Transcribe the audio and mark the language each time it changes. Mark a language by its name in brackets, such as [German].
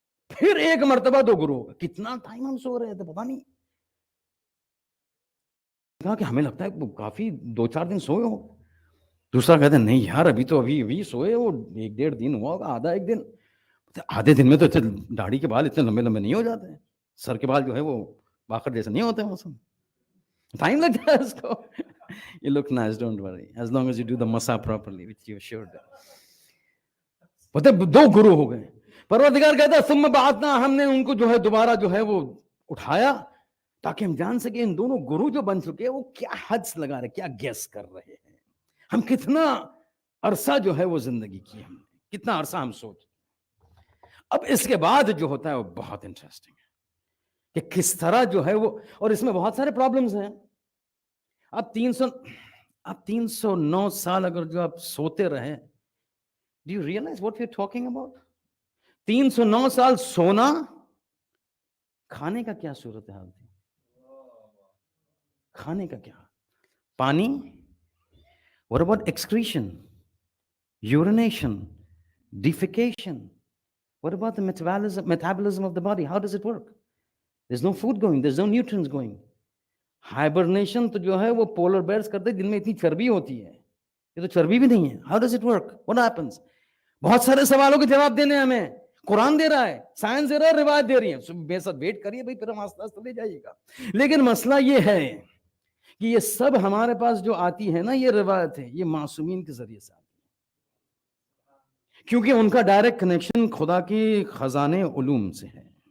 [Urdu] پھر ایک مرتبہ 2 گروہ ہوگا. کتنا ٹائم ہم سو رہے تھے پتہ نہیں، کہا کہ ہمیں لگتا ہے کافی 2-4 دن سوئے ہو. دوسرا کہتے ہیں نہیں یار ابھی سوئے وہ 1-1.5 دن ہوا ہوگا، آدھا 1 دن. آدھے دن میں تو داڑھی کے بال اتنے لمبے لمبے نہیں ہو جاتے ہیں، سر کے بال جو ہے وہ باخر جیسے نہیں ہوتے، موسم ٹائم لگتا ہے اس کو. [English] You look nice, don't worry, as long as you do the masa properly, which you should. [Urdu] پتہ 2 گروہ ہو گئے. پروردگار کہتا ہے ثم بعثنا، ہم نے ان کو جو ہے دوبارہ جو ہے وہ اٹھایا تاکہ ہم جان سکیں ان دونوں گروہ جو بن چکے وہ کیا حدس لگا رہے، کیا گیس کر رہے ہیں، ہم کتنا عرصہ جو ہے وہ زندگی کی، ہم نے کتنا عرصہ ہم سوچ. اب اس کے بعد جو ہوتا ہے وہ بہت انٹرسٹنگ ہے کہ کس طرح جو ہے وہ، اور اس میں بہت سارے پرابلمز ہیں. اب 309 سال اگر جو آپ سوتے رہے، [English] do you realize what we're talking about? [Urdu] 309 سال سونا، کھانے کا کیا صورت حال تھی، کھانے کا کیا، پانی، [English] what about excretion, urination, defecation, what about the metabolism of the body, how does it work? There's no food going, there's no nutrients going. [Urdu] Hibernation تو جو ہے وہ polar bears کرتے جن میں اتنی چربی ہوتی ہے، یہ تو چربی بھی نہیں ہے. [English] How does it work? What happens? [Urdu] بہت سارے سوالوں کے جواب دینے ہمیں قرآن دے رہا ہے، سائنس دے رہا ہے، روایت دے رہی ہے. بے سب ویٹ کریے بھائی، پھر ہم آستہ آستہ لے جائیے گا. لیکن مسئلہ یہ ہے کہ یہ سب ہمارے پاس جو آتی ہے نا، یہ روایت ہے، یہ معصومین کے ذریعے سے آتی ہے، کیونکہ ان کا ڈائریکٹ کنیکشن خدا کی خزانے علوم سے ہے.